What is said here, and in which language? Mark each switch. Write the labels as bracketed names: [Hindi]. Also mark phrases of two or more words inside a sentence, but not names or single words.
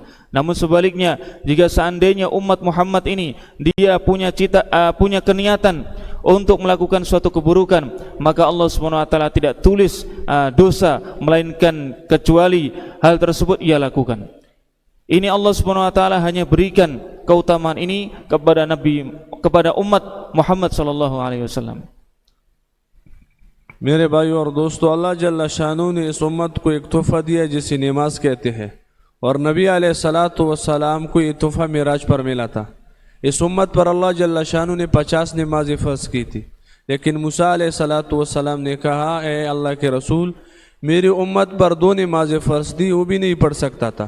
[Indonesian] Namun sebaliknya, jika seandainya umat Muhammad ini dia punya keniatan untuk melakukan suatu keburukan, maka Allah [Arabic] سبحانه وتعالى [Indonesian] tidak tulis dosa, melainkan kecuali hal tersebut ia lakukan. Ini Allah [Arabic] سبحانه وتعالى [Indonesian] hanya berikan keutamaan ini kepada umat Muhammad [Arabic] صلى الله عليه وسلم. [Hindi] मेरे भाई और दोस्तों, अल्लाह [Arabic] جل شأنه [Hindi] ने इस उम्मत को एक तोहफा दिया जिसे नमाज कहते हैं, और नबी [Arabic] عليه الصلاة والسلام [Hindi] को ये तोहफा मिराज पर मिला था। इस उम्मत पर अल्लाह [Arabic] جل شأنه [Hindi] ने 50 नमाजें फ़र्ज की थी, लेकिन मूसा [Arabic] عليه الصلاة والسلام [Hindi] ने कहा, ए अल्लाह के रसूल, मेरी उम्मत पर 2 नमाजें फ़र्ज दी, वो भी नहीं पढ़ सकता था।